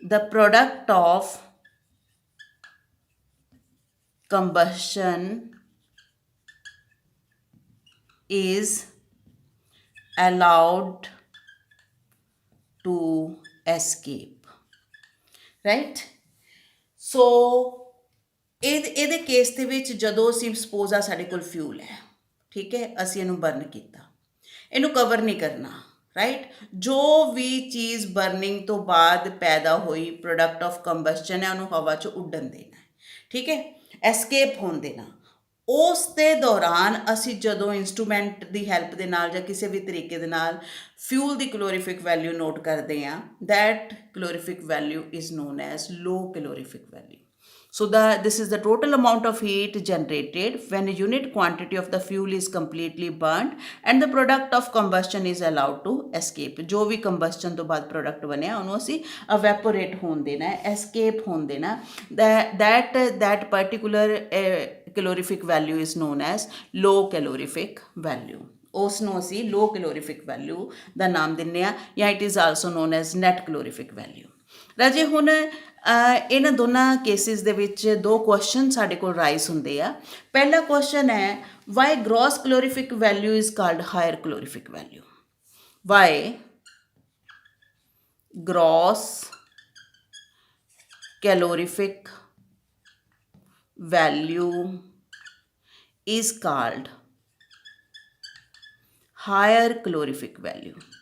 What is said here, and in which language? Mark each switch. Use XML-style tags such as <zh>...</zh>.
<en>product of combustion is allowed to escape, right?</en> <pa>So ਇਹਦੇ case ਦੇ ਵਿੱਚ ਜਦੋਂ ਅਸੀਂ ਸਪੋਜ਼ ਆ ਸਾਡੇ ਕੋਲ ਫਿਊਲ ਹੈ, ਠੀਕ ਹੈ, ਅਸੀਂ ਇਹਨੂੰ ਬਰਨ ਕੀਤਾ, ਇਹਨੂੰ ਕਵਰ ਨਹੀਂ ਕਰਨਾ, ਰਾਈਟ? ਜੋ ਵੀ ਚੀਜ਼ ਬਰਨਿੰਗ ਤੋਂ ਬਾਅਦ ਪੈਦਾ ਹੋਈ ਪ੍ਰੋਡਕਟ ਆਫ ਕੰਬਸਸ਼ਨ ਹੈ, ਉਹਨੂੰ ਹਵਾ 'ਚ ਉੱਡਣ ਦੇਣਾ ਹੈ, ਠੀਕ ਹੈ, ਐਸਕੇਪ ਹੋਣ ਦੇਣਾ। ਉਸ ਦੇ ਦੌਰਾਨ ਅਸੀਂ ਜਦੋਂ ਇੰਸਟਰੂਮੈਂਟ ਦੀ ਹੈਲਪ ਦੇ ਨਾਲ ਜਾਂ ਕਿਸੇ ਵੀ ਤਰੀਕੇ ਦੇ ਨਾਲ ਫਿਊਲ ਦੀ ਕਲੋਰੀਫਿਕ ਵੈਲਿਊ ਨੋਟ ਕਰਦੇ ਹਾਂ,</pa> <en>That calorific value is known as low calorific value. So this is the total amount of heat generated when a unit quantity of the fuel is completely burnt and the product of combustion is allowed to escape.</en> <pa>जो भी combustion ਤੋਂ ਬਾਅਦ product ਬਣਿਆ ਉਹਨੂੰ ਅਸੀਂ evaporate ਹੋਣ ਦੇਣਾ ਹੈ, escape ਹੋਣ ਦੇਣਾ।</pa> <en>That particular calorific value is known as low calorific value.</en> <pa>ਉਸ ਨੂੰ ਅਸੀਂ low calorific value ਦਾ ਨਾਮ ਦਿੰਦੇ ਹਾਂ, ਜਾਂ</pa> <en>it is also known as net calorific value।</en> <pa>ਰਾਜੇ ਹੁਣ ਇਹਨਾਂ ਦੋਨਾਂ ਕੇਸਿਸ ਦੇ ਵਿੱਚ ਦੋ ਕੁਐਸਚਨ ਸਾਡੇ ਕੋਲ ਰਾਈਜ਼ ਹੁੰਦੇ ਆ। ਪਹਿਲਾ ਕੁਐਸਚਨ ਹੈ</pa> <en>Why gross calorific value is called higher calorific value. Why gross calorific value is called higher calorific value.</en>